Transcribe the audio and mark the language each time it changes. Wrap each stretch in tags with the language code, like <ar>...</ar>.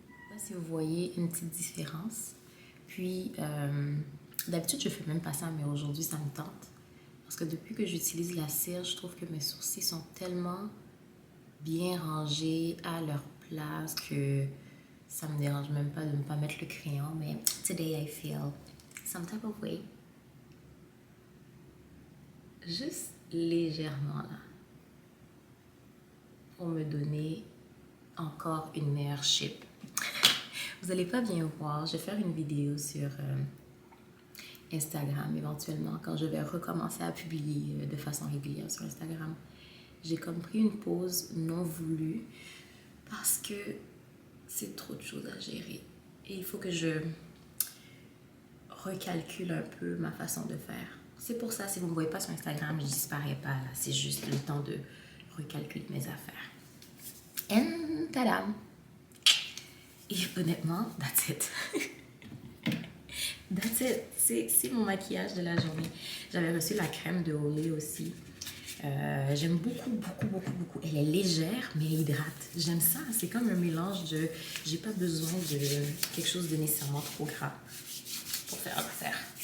<fr>Là, si vous voyez une petite différence. Puis, d'habitude, je fais même pas ça, mais aujourd'hui, ça me tente. Parce que depuis que j'utilise la cire, je trouve que mes sourcils sont tellement bien rangés à leur place que ça me dérange même pas de ne pas mettre le crayon.</fr> <en>Mais today, I feel some type of way.</en> <fr>Juste légèrement là. pour me donner encore une meilleure shape. Vous n'allez pas bien voir. Je vais faire une vidéo sur Instagram éventuellement quand je vais recommencer à publier de façon régulière sur Instagram. J'ai comme pris une pause non voulue parce que c'est trop de choses à gérer. Et il faut que je recalcule un peu ma façon de faire. C'est pour ça, si vous ne me voyez pas sur Instagram, je ne disparais pas là. C'est juste le temps de recalculer mes affaires.</fr> <en>And tadam!</en> <fr>Et honnêtement,</fr> <en>that's it. That's it.</en> <fr>C'est mon maquillage de la journée. J'avais reçu la crème de Olay aussi. J'aime beaucoup. Elle est légère, mais elle hydrate. J'aime ça. C'est comme un mélange de... J'ai pas besoin de quelque chose de nécessairement trop gras pour faire l'affaire.</fr>